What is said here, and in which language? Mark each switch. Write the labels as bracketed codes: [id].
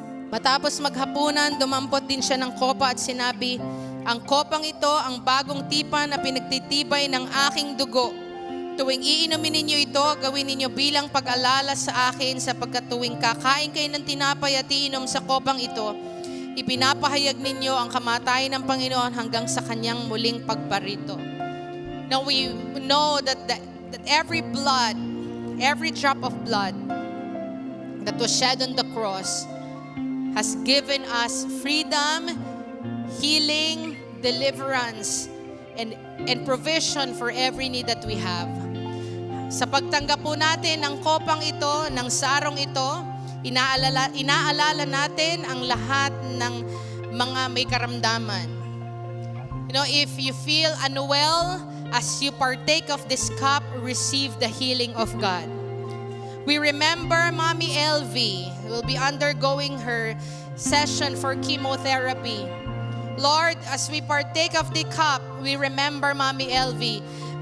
[tl] Matapos maghapunan, dumampot din siya ng kopa at sinabi, ang kopang ito ang bagong tipan na pinagtitibay ng aking dugo. Tuwing iinumin ninyo ito, gawin ninyo bilang pag-alala sa akin sapagkat tuwing kakain kayo ng tinapay at iinom sa kopang ito, ipinapahayag ninyo ang kamatayan ng Panginoon hanggang sa kanyang muling pagparito. [en] Now we know that every blood, every drop of blood that was shed on the cross has given us freedom, healing, deliverance, and provision for every need that we have. [tl] Sa pagtanggap po natin ng kopang ito, ng sarong ito, inaalala natin ang lahat ng mga may karamdaman. [en] You know, if you feel unwell, as you partake of this cup, receive the healing of God. We remember Mommy LV will be undergoing her session for chemotherapy. Lord, as we partake of the cup, we remember Mommy LV.